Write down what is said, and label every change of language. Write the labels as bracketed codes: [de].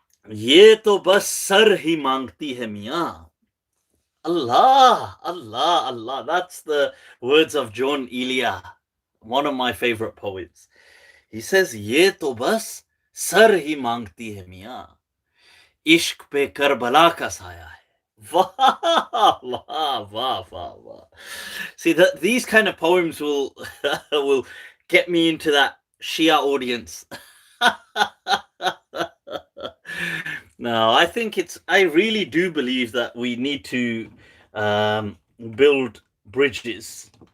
[ur] ये तो बस सर ही मांगती है मियाँ. Allah, Allah, Allah. [en] That's the words of John Elia, one of my favorite poets. He says, [ur] ये तो बस सर ही मांगती है मियाँ, इश्क पे करबला का साया है. [en] Wow, wow, wow, wow. See that these kind of poems will will get me into that Shia audience. No, I think it's. I really do believe that we need to build bridges.